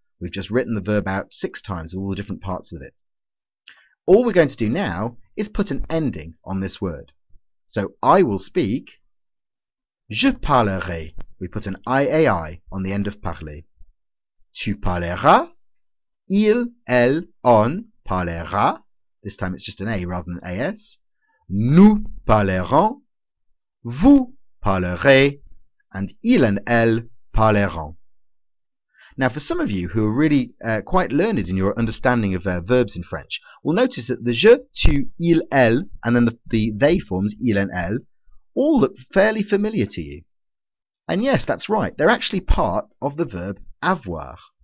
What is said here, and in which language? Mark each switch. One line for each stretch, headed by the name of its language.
English: We've just written the verb out 6 times, all the different parts of it. All we're going to do now is put an ending on this word. So I will speak,
French: je parlerai.
English: We put an IAI on the end of parler.
French: Tu parleras, il, elle, on parlera.
English: This time it's just an A rather than AS.
French: Nous parlerons, vous parlerez, and il and elle parleront.
English: Now, for some of you who are really quite learned in your understanding of verbs in French, will notice that the je, tu, il, elle, and then the they forms, il and elle, all look fairly familiar to you. And yes, that's right, they're actually part of the verb avoir.